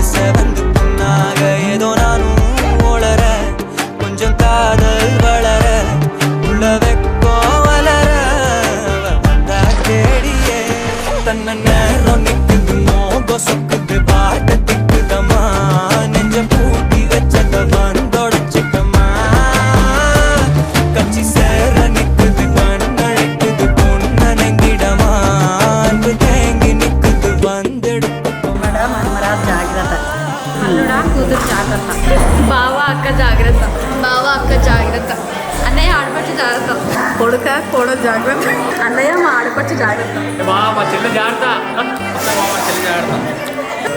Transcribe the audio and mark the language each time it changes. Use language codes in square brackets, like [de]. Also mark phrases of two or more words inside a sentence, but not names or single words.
[ta] செவந்து புண்ணாக ஏதோ நானும் ஒளர கொஞ்சம் காதல் வளர உள்ள வெக்கம் வளர வந்தா தேடியே தன்ன நேரம் நிக்குது மோகம் சொக்குது வார்த்தை திக்குதம்மா நெஞ்ச பூட்டி வச்சத வந்தொடைச்சிட்டம்மா கட்சி சேர நிக்குது கண்ணழைக்குது பொண்ண நெங்கிடமா அன்பு தேங்கி நிக்குது வந்தெடுத்துக்கோமா [te] మనమరా జాగ్రత్త అల్లుడా కూతురు జాగ్రత్త బావ అక్క జాగ్రత్త బావ అక్క జాగ్రత్త అన్నయ్య ఆడపడుచు జాగ్రత్త కొడుక కూడా జాగ్రత్త అన్నయ్య మా ఆడపడుచు జాగ్రత్త మా చెల్లి జాగ్రత్త మా చెల్లి జాగ్రత్త